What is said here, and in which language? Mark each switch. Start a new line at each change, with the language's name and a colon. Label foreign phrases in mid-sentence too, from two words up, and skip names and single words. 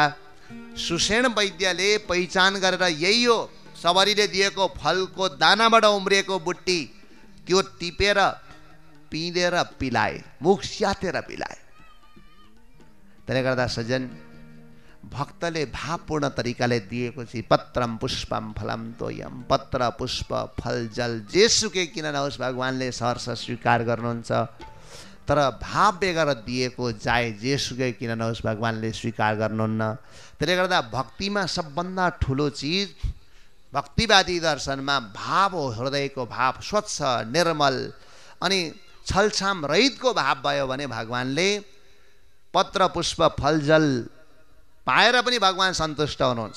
Nepali: सुषेण वैद्यले पहिचान गरेर यही हो सबरीले दिएको फलको दानाबाट उम्रिएको बुट्टी, त्यो टिपेर पिँदेर पिलाए, मुख स्यातेर पिलाए। त्यसले गर्दा सज्जन, भक्तले भावपूर्ण तरिकाले दिएको चाहिँ
Sanskrit: पत्रम पुष्पम फलम तोयम,
Nepali: पत्र पुष्प फल जल जेसुकै किन नहोस् भगवानले सहर्ष स्वीकार गर्नुहुन्छ। तर भाव बेगर दिएको जाए जेसुकै किन नहोस् भगवानले स्वीकार गर्नुहुन्न। त्यसले गर्दा भक्तिमा सबभन्दा ठुलो चिज, भक्तिवादी दर्शनमा भाव हो, हृदयको भाव स्वच्छ निर्मल अनि छलछाम रहितको भाव भयो भने भगवानले पत्र पुष्प फल जल पाएर पनि भगवान सन्तुष्ट हुनुहुन्छ।